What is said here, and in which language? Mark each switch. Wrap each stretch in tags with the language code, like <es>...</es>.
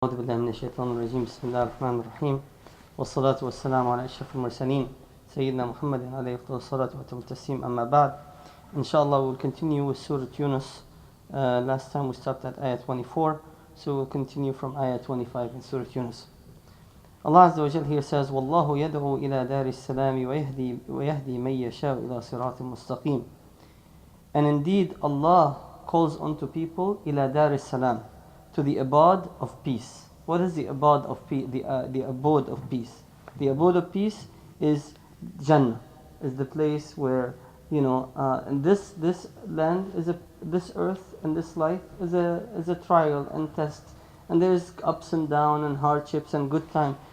<ar>أعوذ بالله من الشيطان الرجيم بسم الله الرحمن الرحيم والصلاة والسلام على أشرف المرسلين سيدنا محمد عليه أفضل الصلاة والتسليم أما بعد.</ar> <en>Inshallah we'll continue with Surah Younus. Last time we stopped at ayah 24, so we'll continue from ayah 25 in Surah Younus. Allah Azza wa Jal here says</en> <ar>وَاللَّهُ يَدْعُو إِلَى دَارِ السَّلَامِ وَيَهْدِي مَن يَشَاءُ إِلَى صِرَاطٍ مُسْتَقِيمٍ.</ar> <en>And indeed Allah calls unto people</en> <ar>إِلَى دَارِ السَّلَامِ,</ar> <en>to the abode of peace. What is the abode of peace? The abode of peace. The abode of peace is Jannah, is the place where and this land is this earth and this life is a trial and test, and there is ups and downs and hardships and good time.</en>